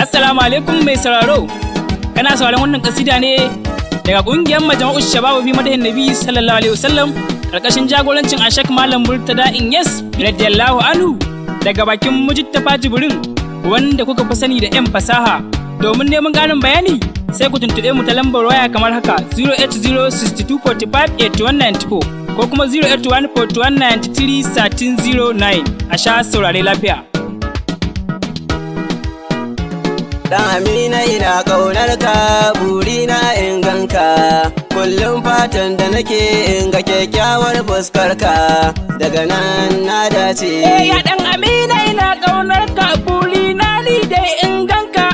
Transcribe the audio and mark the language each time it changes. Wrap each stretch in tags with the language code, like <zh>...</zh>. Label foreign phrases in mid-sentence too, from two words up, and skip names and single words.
<ar>السلام عليكم</ar> <ha>mai sauraro. Kana sauraron wannan kasida ne daga kungiyar Majma'u Shababu bi Madahin Nabi</ha> <ar>صلى الله عليه وسلم,</ar> <ha>karkashin jagorancin Ashak Malam Murtada Inyas</ha> <ar>رضي الله عنه,</ar> <ha>daga bakin Mujtafa Jibrin, wanda kuka fi sani da yan fasaha. Domin neman ƙarin bayani, sai ku tuntuɓe mu ta lambar waya kamar haka:</ha> <en>zero eight zero sixty two forty five eighty one ninety four</en> <ha>ko kuma</ha> <en>zero eight one four two one nine three thirteen zero nine.</en> <ha>A sha saurare lafiya. Dan Amina ina ƙaunar ka, burina in gan ka. Kullum fatan da nake in ga kyakkyawar fuskar ka. Daga nan na dace. Eh, ya Dan Amina ina ƙaunar ka, burina ni dai in gan ka.</ha>